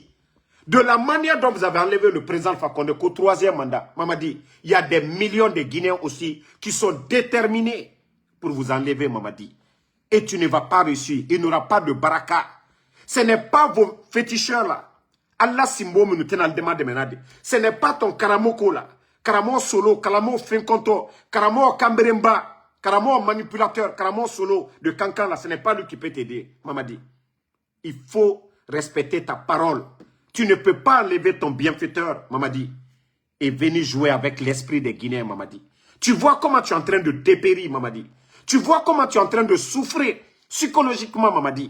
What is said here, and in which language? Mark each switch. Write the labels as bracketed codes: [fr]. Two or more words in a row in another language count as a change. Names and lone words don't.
[fr] De la manière dont vous avez enlevé le président Alpha Condé qu'au 3e mandat, Mamadi, il y a des millions de Guinéens aussi qui sont déterminés pour vous enlever, Mamadi. Et tu ne vas pas réussir. Il n'y aura pas de baraka. Ce n'est pas vos féticheurs là. Allah Simbo Minutenal demande menade. Ce n'est pas ton Karamoko là. Karamo Solo, Karamo Finkonto, Karamo Kamberemba, Karamo manipulateur, Karamo Solo de Kankan là. Ce n'est pas lui qui peut t'aider, Mamadi. Il faut respecter ta parole. Tu ne peux pas enlever ton bienfaiteur, Mamadi, et venir jouer avec l'esprit des Guinéens, Mamadi. Tu vois comment tu es en train de dépérir, Mamadi. Tu vois comment tu es en train de souffrir psychologiquement, Mamadi.